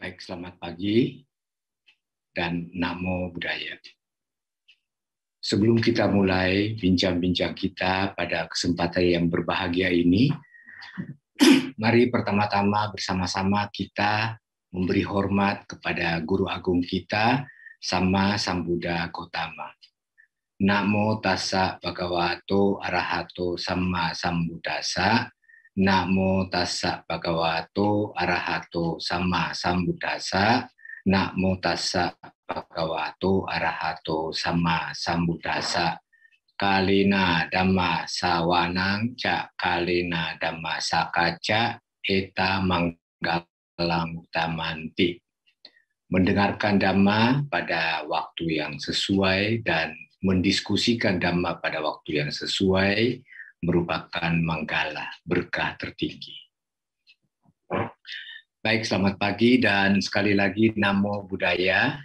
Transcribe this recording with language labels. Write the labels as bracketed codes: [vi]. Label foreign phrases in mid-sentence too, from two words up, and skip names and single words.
[id] Selamat pagi dan [pi] Namo Buddhaya. [id] Sebelum kita mulai bincang-bincang kita pada kesempatan yang berbahagia ini, mari pertama-tama bersama-sama kita memberi hormat kepada Guru Agung kita, Sama Sambuddha Gautama. [pi] Namo tassa bhagavato arahato samma sambuddhassa. Namo tassa bhagavato arahato samma sambuddhassa. Namo tassa bhagavato arahato samma sambuddhassa. Kalina dhamma sawanang ca kalina dhamma sakaca eta manggalang utamanti. [id] Mendengarkan dhamma pada waktu yang sesuai dan mendiskusikan dhamma pada waktu yang sesuai merupakan manggala, berkah tertinggi. Baik, selamat pagi dan sekali lagi [pi] Namo Buddhaya.